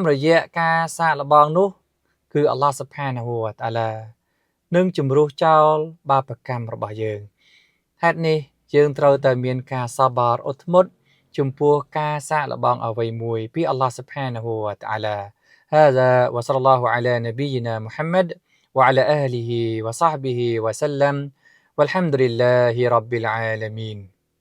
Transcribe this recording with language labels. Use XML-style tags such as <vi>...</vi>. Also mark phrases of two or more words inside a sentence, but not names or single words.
<km>រយៈការសាកល្បងនោះគឺ</km> <ar>الله سبحانه وتعالى</ar> <km>នឹងជំរុះចោលបាបកម្មរបស់យើងហេតុនេះយើងត្រូវតែមានការសបារអត់ធ្មត់ចំពោះការសាកល្បងអ្វីមួយពី</km> <ar>الله سبحانه وتعالى هذا وصلى الله على نبينا محمد وعلى آله وصحبه وسلم والحمد لله رب العالمين</ar>